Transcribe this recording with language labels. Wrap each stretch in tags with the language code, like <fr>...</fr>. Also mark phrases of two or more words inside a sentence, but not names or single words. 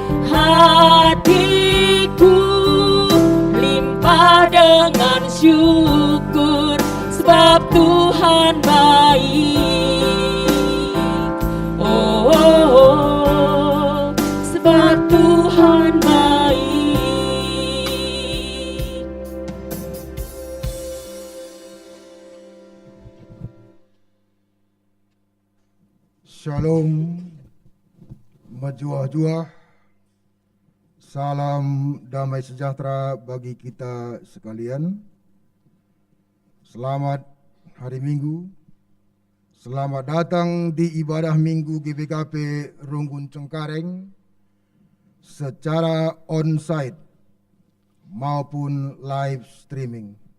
<id>Hatiku limpah dengan syukur, sebab Tuhan baik. Oh, oh, oh, sebab Tuhan baik. Shalom, majuah-juah, salam damai sejahtera bagi kita sekalian. Selamat hari Minggu, selamat datang di ibadah Minggu GBKP Runggun Cengkareng secara on-site maupun</id> <en>live streaming.</en>